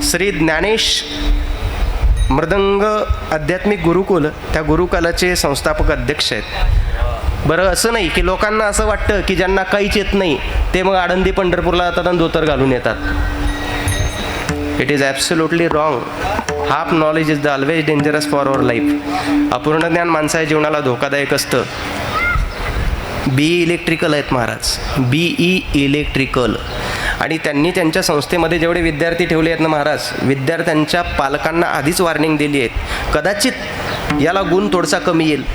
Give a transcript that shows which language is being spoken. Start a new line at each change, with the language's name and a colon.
Marathi: श्री ज्ञानेश मृदंग आध्यात्मिक गुरुकुल, त्या गुरुकुलाचे संस्थापक अध्यक्ष आहेत. बरं, असं नाही की लोकांना असं वाटतं की ज्यांना काहीच येत नाही ते मग आळंदी पंढरपूरला जातात आणि धोतर घालून येतात.
English: It is absolutely wrong. Half knowledge is the always dangerous for our life.
Marathi: अपूर्ण ज्ञान माणसाच्या जीवनाला धोकादायक असतं. BE इलेक्ट्रिकल आहेत महाराज, BE इलेक्ट्रिकल. आणि त्यांनी त्यांच्या संस्थेमध्ये जेवढे विद्यार्थी ठेवले आहेत ना महाराज, विद्यार्थ्यांच्या पालकांना आधीच वॉर्निंग दिली आहे, कदाचित याला गुण थोडासा कमी येईल.